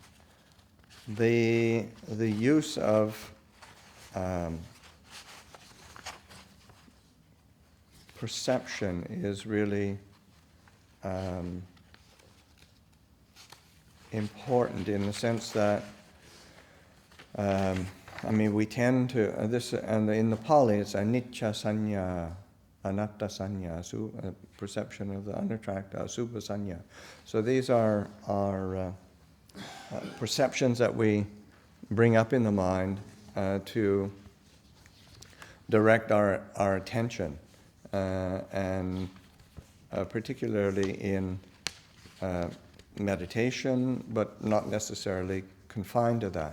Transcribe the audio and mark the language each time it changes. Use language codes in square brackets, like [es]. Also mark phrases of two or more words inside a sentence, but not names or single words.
[en] the use of perception is really important in the sense that we tend to this, and in the Pali it's [pi] anicca sanya, anatta sanya, [en] perception of the unattractive, [pi] asubha sanya. [en] So these are perceptions that we bring up in the mind to direct our attention, and particularly in meditation, but not necessarily confined to that.